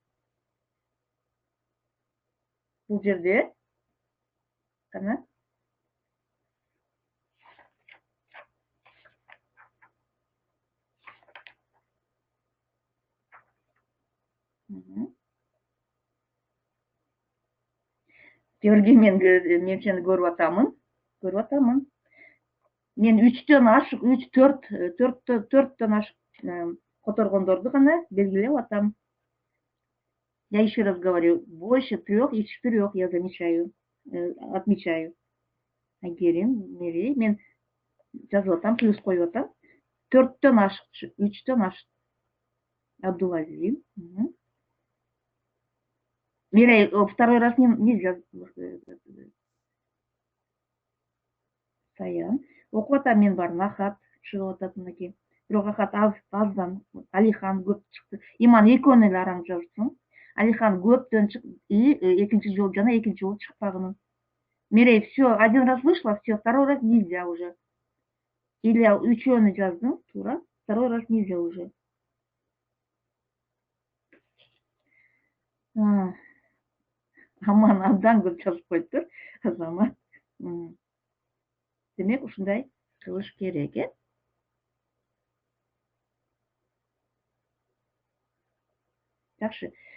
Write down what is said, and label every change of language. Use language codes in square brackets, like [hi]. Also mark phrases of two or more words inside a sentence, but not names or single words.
[ky] Бул жерде кана Георгий, мен сени көрүп атамын. Мен 3төн ашык, 4төн ашык которгондорду гана белгилеп атам. [ru] Я еще раз говорю, больше 3 и 4 я замечаю, отмечаю. [ky] Айгерим, Мерей, мен жазып атам, плюс коюп атам. 4төн ашык, 3төн ашык. Абдулазиз. Мерей, [ru] второй раз нельзя. [ky] Саян. Окуп атам, мен бардым, Ахат чыгып атат мынакей. Бирок Ахат аздан, Алихан көп чыкты. Иман экөөнү эле араң жазсың. Алихан көптөн чыкты, экинчи жолу жана экинчи жолу чыкпагынын. Мерей, [ru] все, один раз вышла, все, второй раз нельзя уже. [ky] Или үчөөнү жаздың, туура, [ru] второй раз нельзя уже. [ky] Аман абдан көп жазып коюптур, Азамат. Демек, ушундай кылыш керек, Жакшы.